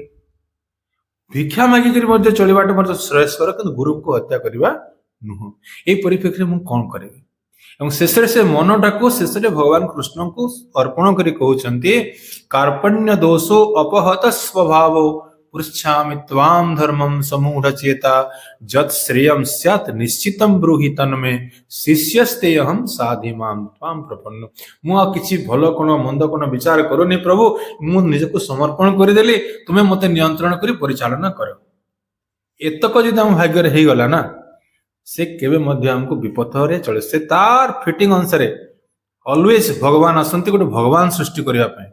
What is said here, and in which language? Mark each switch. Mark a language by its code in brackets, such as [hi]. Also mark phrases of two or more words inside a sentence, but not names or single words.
[or] ଭିକ୍ଷା ମାଗିକିରି ମଧ୍ୟ ଚଳିବାଟା ମଧ୍ୟ ଶ୍ରେୟସ୍କର, କିନ୍ତୁ ଗୁରୁଙ୍କୁ ହତ୍ୟା କରିବା ନୁହଁ। ଏଇ ପରିପ୍ରେକ୍ଷୀରେ ମୁଁ କଣ କରିବି? ଏବଂ ଶେଷରେ ସେ ମନଟାକୁ ଶେଷରେ ଭଗବାନ କୃଷ୍ଣଙ୍କୁ ଅର୍ପଣ କରି କହୁଛନ୍ତି, [sa] କାର୍ପଣ୍ୟ ଦୋଷୋ ଅପହତ ସ୍ୱଭାବ पृच्छामि त्वां धर्मं समूढचेता जत् श्रेयं स्यात् निश्चितं ब्रूहि तन्मे शिष्यस्ते अहं साधि मां त्वां प्रपन्न। [or] ମୁଁ ଆଉ କିଛି ଭଲ କ'ଣ ମନ୍ଦ କ'ଣ ବିଚାର କରୁନି ପ୍ରଭୁ, ମୁଁ ନିଜକୁ ସମର୍ପଣ କରିଦେଲି, ତୁମେ ମୋତେ ନିୟନ୍ତ୍ରଣ କରି ପରିଚାଳନା କର। ଏତକ ଯଦି ଆମ ଭାଗ୍ୟରେ ହେଇଗଲା ନା, ସେ କେବେ ମଧ୍ୟ ଆମକୁ ବିପଥରେ ଚଳେ। ସେ ତାର ଫିଟିଂ ଅନୁସାରେ ଅଲୱେଜ ଭଗବାନ ଆସନ୍ତି ଗୋଟେ ଭଗବାନ ସୃଷ୍ଟି କରିବା ପାଇଁ।